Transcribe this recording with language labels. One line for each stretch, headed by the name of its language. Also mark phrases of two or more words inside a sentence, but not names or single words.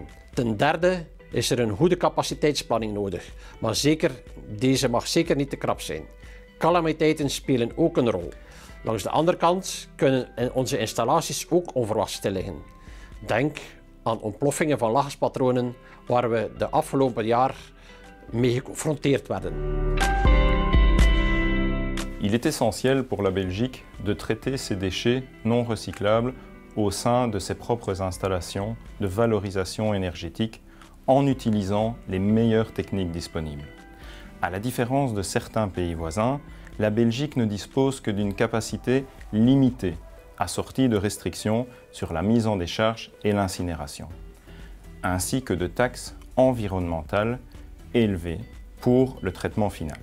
Dutch: Ten derde is er een goede capaciteitsplanning nodig, maar deze mag zeker niet te krap zijn. Calamiteiten spelen ook een rol. Langs de andere kant kunnen onze installaties ook onverwachts stilliggen. Denk aan ontploffingen van lachgaspatronen waar we de afgelopen jaar mee geconfronteerd werden.
French: Il est essentiel pour la Belgique de traiter ces déchets non recyclables au sein de ses propres installations de valorisation énergétique en utilisant les meilleures techniques disponibles. À la différence de certains pays voisins, la Belgique ne dispose que d'une capacité limitée, assortie de restrictions sur la mise en décharge et l'incinération, ainsi que de taxes environnementales élevées pour le traitement final.